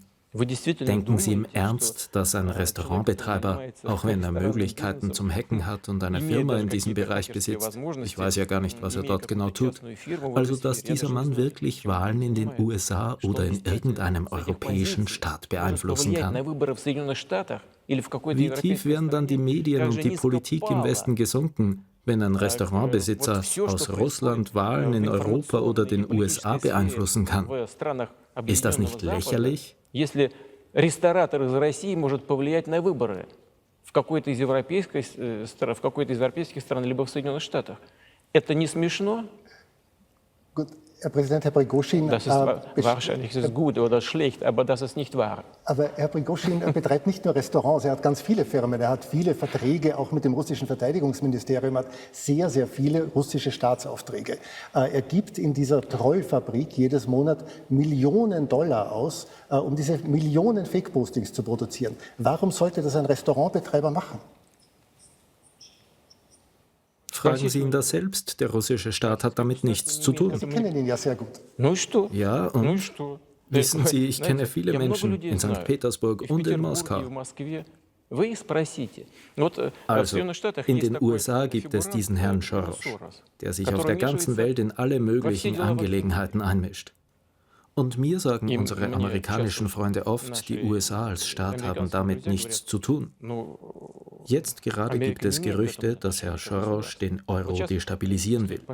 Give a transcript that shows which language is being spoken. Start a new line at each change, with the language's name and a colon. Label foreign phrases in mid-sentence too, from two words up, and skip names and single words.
German: Denken Sie im Ernst, dass ein Restaurantbetreiber, auch wenn er Möglichkeiten zum Hacken hat und eine Firma in diesem Bereich besitzt, ich weiß ja gar nicht, was er dort genau tut, also dass dieser Mann wirklich Wahlen in den USA oder in irgendeinem europäischen Staat beeinflussen kann? Wie tief wären dann die Medien und die Politik im Westen gesunken, wenn ein Restaurantbesitzer aus Russland Wahlen in Europa oder den USA beeinflussen kann? Ist das nicht lächerlich?
Russian: ресторатор из России может повлиять на выборы в какой-то из европейских стран, либо в Соединенных Штатах. Это не смешно?
German: Gut, Herr Präsident, Herr Prigozhin, Das ist wahrscheinlich ist gut oder schlecht, aber das ist nicht wahr. aber Herr Prigozhin betreibt nicht nur Restaurants, er hat ganz viele Firmen, er hat viele Verträge, auch mit dem russischen Verteidigungsministerium, er hat sehr, sehr viele russische Staatsaufträge. Er gibt in dieser Trollfabrik jedes Monat Millionen Dollar aus, um diese Millionen Fake-Postings zu produzieren. Warum sollte das ein Restaurantbetreiber machen? Fragen Sie ihn das selbst. Der russische Staat hat damit nichts zu tun. Sie kennen ihn ja sehr gut.
Russian: Ну и что?
German: Ja,
Russian: Ну и
German: und
Russian: что?
German: wissen Sie, ich kenne viele
Russian: Я много
German: Menschen
Russian: людей
German: in St.
Russian: знаю.
German: Petersburg
Russian: И в
German: und in
Russian: Петербурге, и
German: Moskau.
Russian: в Москве. Вы их spreите. Вот в
German: Also,
Russian: Соединенных Штатах
German: in
Russian: есть
German: den
Russian: такой
German: USA gibt es
Russian: фигурант
German: diesen Herrn Soros, der sich auf der ganzen Welt in alle möglichen Angelegenheiten einmischt. Und mir sagen unsere amerikanischen Freunde oft, die USA als Staat haben damit nichts zu tun. Jetzt gerade gibt es Gerüchte, dass Herr Soros den Euro destabilisieren will.